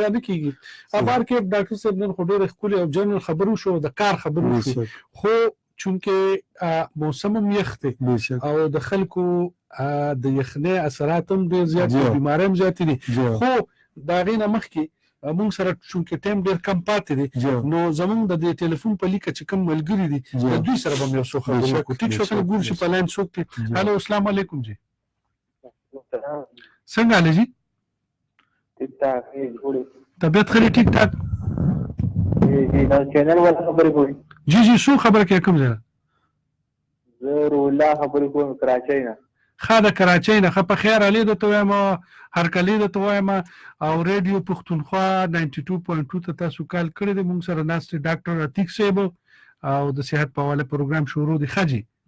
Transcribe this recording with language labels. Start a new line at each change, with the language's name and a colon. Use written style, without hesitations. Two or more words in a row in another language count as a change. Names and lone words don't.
Pashto: بیا نه کیږي ابار کې ډاکټر صاحب نن خو ډېر خولي او جنرال خبرو شو د کار خبرو شو خو چونکه موسم یخته او د خلکو د یخنه اثرات هم ډېر زیات دي بیماری هم زیات دي خو دا غینه مخکې مونږ سره چونکه ټیم ډېر کم پاتې دي نو زمونږ د ټلیفون په لیکه چې کوم ملګری دي د دوی سره به مې یو څه خبرې وکړو ټیک شو کنه ګور شي په لاین څوک دی هلو
Arabic: السلام علیکم
Pashto: جی څنګه حال جی
Urdu: ٹھیک ٹھاک طبیعت خلی ٹھیک ٹھاک
Pashto: جی دا چینل والا خبرې کوي جی شو خبره کې کوم ځای زه روح الله خبرې کوم کراچۍ نه خا د کراچۍ نه په خیر علي د تویم هر کلی د تویم او ریډیو پختونخوا 92.2 ته تاسو کال کړی د مونږ سره ناست ډاکټر عتیق صاحب او د صحت په حواله پروګرام شروع دی خجی